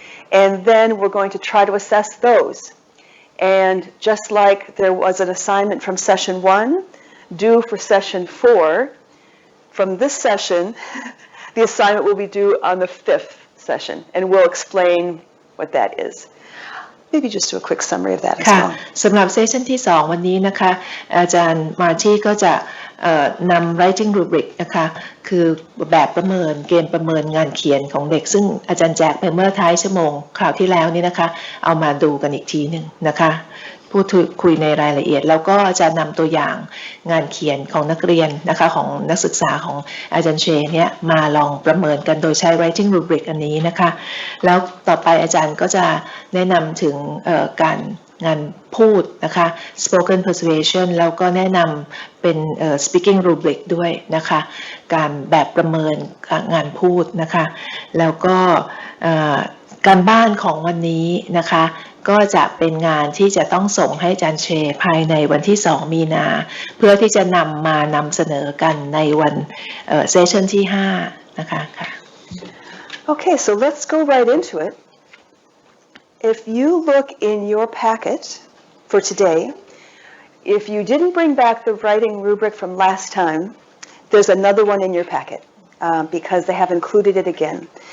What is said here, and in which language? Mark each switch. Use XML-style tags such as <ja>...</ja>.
<en>And then we're going to try to assess those. And just like there was an assignment from session 1, due for session 4, from this session, the assignment will be due on the 5th session. And we'll explain what that is. Maybe just do a quick summary of that as</en> <th>ค่ะ</th> <en>well.</en> <th>สำหรับเซสชันที่ 2 วันนี้นะคะอาจารย์มาชีก็จะนำ writing rubric นะคะคือแบบประเมินเกณฑ์ประเมินงานเขียนของเด็กซึ่งอาจารย์แจกไปเมื่อท้ายชั่วโมงคราวที่แล้วนี่นะคะเอามาดูกันอีกทีหนึ่งนะคะพูดคุยในรายละเอียดแล้วก็จะนำตัวอย่างงานเขียนของนักเรียนนะคะของนักศึกษาของอาจารย์เชเนี่ยมาลองประเมินกันโดยใช้ writing rubric อันนี้นะคะแล้วต่อไปอาจารย์ก็จะแนะนำถึง การงานพูดนะคะ spoken persuasion แล้วก็แนะนำเป็นspeaking rubric ด้วยนะคะการแบบประเมินงานพูดนะคะแล้วก็การบ้านของวันนี้นะคะก็จะเป็นงานที่จะต้องส่งให้อาจารย์เชภายในวันที่ 2 มีนาเพื่อที่จะนำเสนอกันในวันเซสชันที่ 5 นะคะค่ะ</th> <en>Okay, so let's go right into it. If you look in your packet for today, if you didn't bring back the writing rubric from last time, there's another one in your packet because they have included it again.</en>